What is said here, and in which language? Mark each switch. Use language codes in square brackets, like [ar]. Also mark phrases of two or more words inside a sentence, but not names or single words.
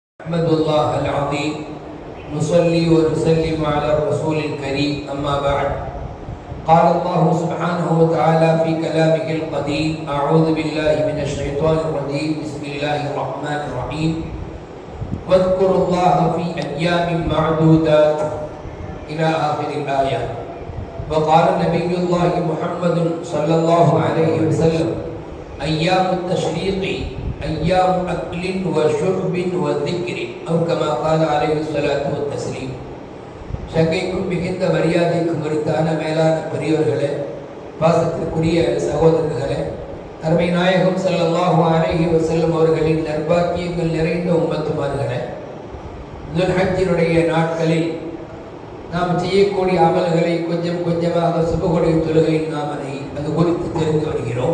[ar] نحمد الله العظيم نصلي ونسلم على الرسول الكريم أما بعد قال الله سبحانه وتعالى في كلامه القديم أعوذ بالله من الشيطان الرجيم بسم الله الرحمن الرحيم واذكروا الله في أيام معدودات إلى آخر الآية. وقال نبي الله محمد صلى الله عليه وسلم أيام التشريق أيام أكل وشرب وذكر أو كما قال عليه الصلاة والتسليم. [ta] சங்கைக்கும் மிகுந்த மரியாதைக்கும் உரித்தான மேலான பெரியவர்களே, பாசத்திற்குரிய சகோதரர்களே, அருமை நாயகம் [ar] صلى الله عليه وسلم [ta] அவர்களின் நற்பாக்கியங்கள் நிறைந்த உம்மத்துமார்களே, துல்ஹஜ்ஜினுடைய நாட்களில் நாம் செய்யக்கூடிய அமல்களை கொஞ்சம் கொஞ்சமாக சுபகுடைய தொழுகையில் நாம் அது குறித்து தெரிந்து வருகிறோம்.